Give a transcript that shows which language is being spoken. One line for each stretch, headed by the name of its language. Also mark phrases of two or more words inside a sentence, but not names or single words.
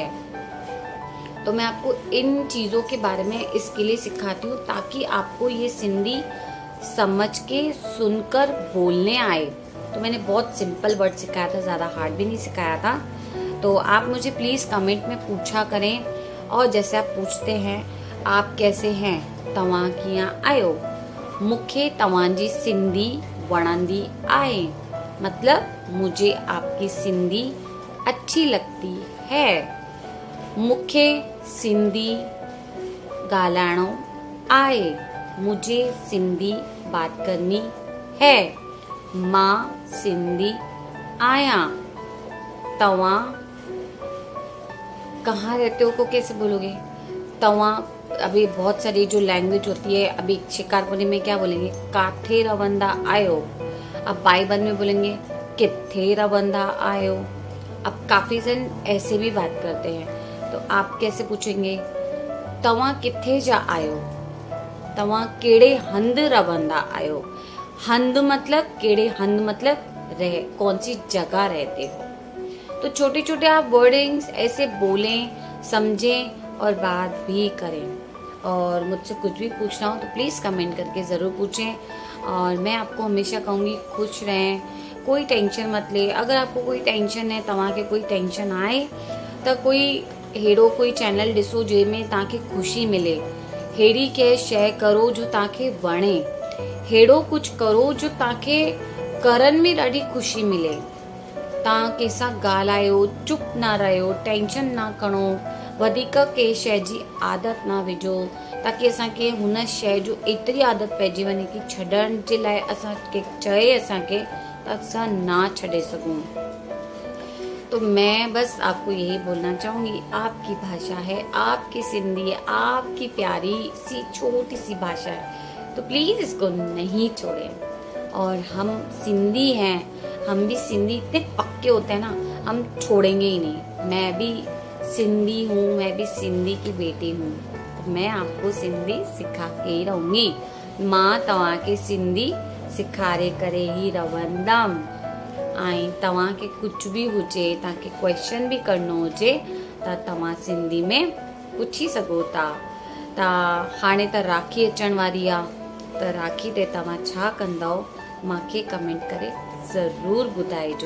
Hindi: तो मैं आपको इन चीज़ों के बारे में इसके लिए सिखाती हूँ ताकि आपको ये सिंधी समझ के सुनकर बोलने आए। तो मैंने बहुत सिंपल वर्ड सिखाया था, ज़्यादा हार्ड भी नहीं सिखाया था। तो आप मुझे प्लीज़ कमेंट में पूछा करें, और जैसे आप पूछते हैं आप कैसे हैं,
Sindhi: तव्हां कीअं आयो, मूंखे तव्हांजी सिंधी वणंदी आहे,
Hindi: मतलब मुझे आपकी सिंधी अच्छी लगती है।
Sindhi: मूंखे सिंधी ॻाल्हाइणो आहे,
Hindi: मुझे सिंधी बात करनी है,
Sindhi: मां सिंधी आया।
Hindi: तव्हां कहाँ रहते हो को कैसे बोलोगे, तव्हां अभी बहुत सारी जो लैंग्वेज होती है, अभी शिकारपुरी में क्या बोलेंगे,
Sindhi: काथे रवंदा आयो।
Hindi: अब बाईबन में बोलेंगे
Sindhi: किथे रवंदा आयो।
Hindi: अब काफी जन ऐसे भी बात करते हैं, तो आप कैसे पूछेंगे,
Sindhi: तव्हां किथे जा आयो, तव्हां केड़े हंध रवंदा आयो।
Hindi: हंध मतलब
Sindhi: केड़े हंध
Hindi: मतलब रह, कौन सी जगह रहते हो। तो छोटे छोटे आप वर्डिंग्स ऐसे बोलें, समझें और बात भी करें। और मुझसे कुछ भी पूछना हो तो प्लीज़ कमेंट करके ज़रूर पूछें। और मैं आपको हमेशा कहूँगी खुश रहें, कोई टेंशन मत ले। अगर आपको कोई टेंशन है,
Sindhi: तव्हांखे कोई टेंशन आए तो कोई हेड़ो कोई चैनल ॾिसो जंहिंमें तव्हांखे ख़ुशी मिले। हेड़ी कंहिं शइ करो जो तव्हांखे वणे, हेड़ो कुछ करो जो तव्हांखे करण में ॾाढी ख़ुशी मिले। तव्हां कंहिंसां ॻाल्हायो, चुप न रहियो, टेंशन न खणो, वधीक कंहिं शइ जी आदत न विझो, ताकि असांखे हुन शइ जो एतिरी आदत पइजी वञे कि छॾण जे लाइ असांखे चए असांखे त असां ना छॾे सघूं।
Hindi: तो मैं बस आपको यही बोलना चाहूँगी, आपकी भाषा है, आपकी सिंधी है, आपकी प्यारी सी छोटी सी भाषा है, तो प्लीज़ इसको नहीं छोड़ें। और हम सिंधी हैं, हम भी सिंधी इतने पक्के होते हैं ना, हम छोड़ेंगे ही नहीं। मैं भी सिंधी हूँ, मैं भी सिंधी की बेटी हूँ, तो मैं आपको सिंधी सिखा के ही रहूँगी।
Sindhi: मां तव्हांखे सिंधी सिखारे करे ही रवंदम। ऐं तव्हांखे कुछ भी हुजे, तव्हांखे क्वेश्चन भी करणो हुजे त तव्हां सिंधी में पुछी सघो था। त हाणे त राखी अचण वारी आहे, त राखी ते तव्हां छा कंदव मूंखे कमेंट करे ज़रूर ॿुधाइजो।